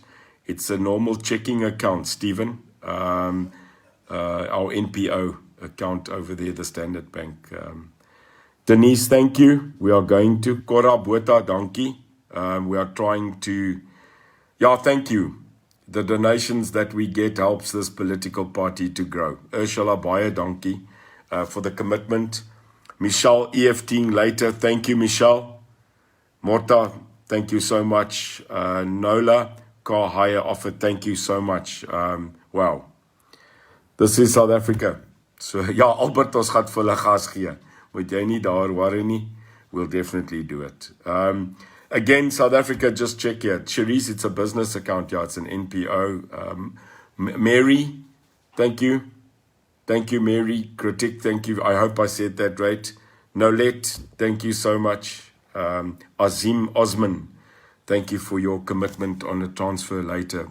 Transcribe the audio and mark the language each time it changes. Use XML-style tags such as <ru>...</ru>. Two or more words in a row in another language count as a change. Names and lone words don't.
<en>It's a normal checking account, Stephen. Our NPO account over there, the Standard Bank. Denise, thank you. We are going to Kora Bota, dankie. We are trying to... Yeah, thank you. The donations that we get helps this political party to grow. Ursula,</en> <af>baie dankie</af> <en>for the commitment. Michelle, EFTing later. Thank you, Michelle. Morta, thank you so much. Nola, car hire offer, thank you so much. Wow. This is South Africa. So,</en> <af>ja, Albert, ons gaat vir hulle gas gee.</af> <en>Moet jy nie daar worry nie. We'll definitely do it. Again, South Africa, just check here. Cherise, it's a business account. Yeah, it's an NPO. Mary, thank you. Thank you, Mary. Kritik, thank you. I hope I said that right. Nolette, thank you so much. Azim Osman, thank you for your commitment on the transfer later.</en>